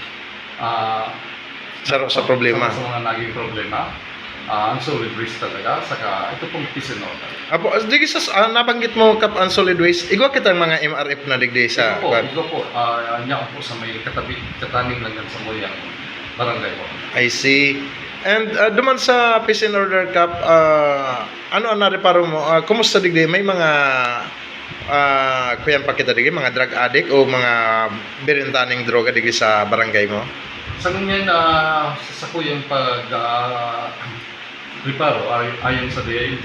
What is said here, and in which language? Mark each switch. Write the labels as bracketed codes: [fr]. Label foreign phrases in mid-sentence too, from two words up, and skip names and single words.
[bik] Saro sa problema. Sa mga naging problema. Ang [en] solid waste [bik] talaga, saka ito pong [en] peace and order. [bik] Apo, digi sa nabanggit mo Kap ang [en] solid waste, [bik] igwa kita mga MRF na digdi sa Ito po, niya po sa may kataning lang sa muyang barangay po. [en] I see. [bik] And duman sa [en] peace and order [bik] Kap, ano ang nareparo mo? Kumusta digdi? May mga kuyan pa kita digdi, mga [en] drug addict [bik] o mga birintaning droga digdi sa barangay mo? Sa ngayon, sa kuyang preparo ayon sa DILG,